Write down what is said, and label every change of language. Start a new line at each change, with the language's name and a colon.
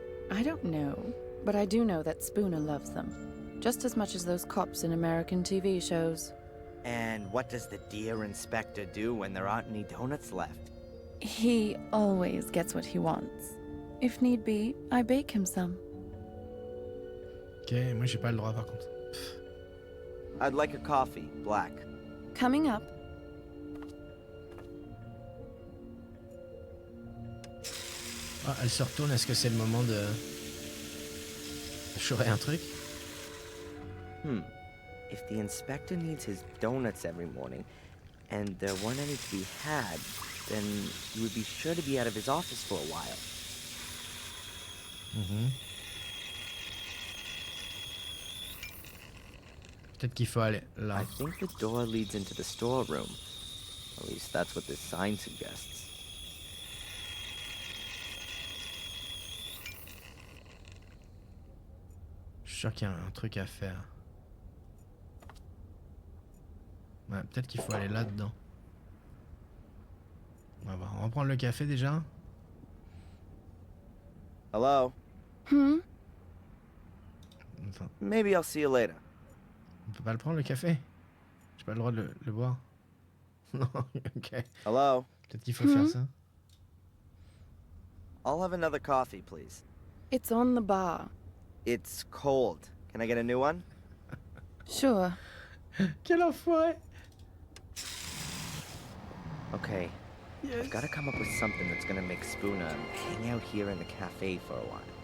English: I don't know, but I do know that Spooner loves them. Just as much as those cops in American TV shows. And what does the dear inspector do when there aren't any donuts left? He always gets what he wants. If need be, I bake him some.
French: Ok, moi j'ai pas le droit par contre.
English: I'd like a coffee, black. Coming up.
French: Ah, elle se retourne, est-ce que c'est le moment de chourer un truc?
English: If the inspector needs his donuts every morning, and there weren't any to be had, then he would be sure to be out of his office for a while.
French: Peut-être qu'il faut aller là.
English: I think the door leads into the storeroom. At least that's what this sign suggests.
French: Je suis sûr qu'il y a un truc à faire. Ouais, peut-être qu'il faut aller là-dedans. On va voir. On va prendre le café déjà.
English: Hello?
French: Enfin,
English: Maybe I'll see you later.
French: on peut pas le prendre le café? J'ai pas le droit de le boire. Non, ok.
English: Hello?
French: Peut-être qu'il faut faire ça.
English: I'll have another coffee, please. It's on the bar. It's cold. Can I get a new one? Sure.
French: Quel enfoiré!
English: Okay. I've got to come up with something that's gonna make Spooner hang out here in the cafe for a while.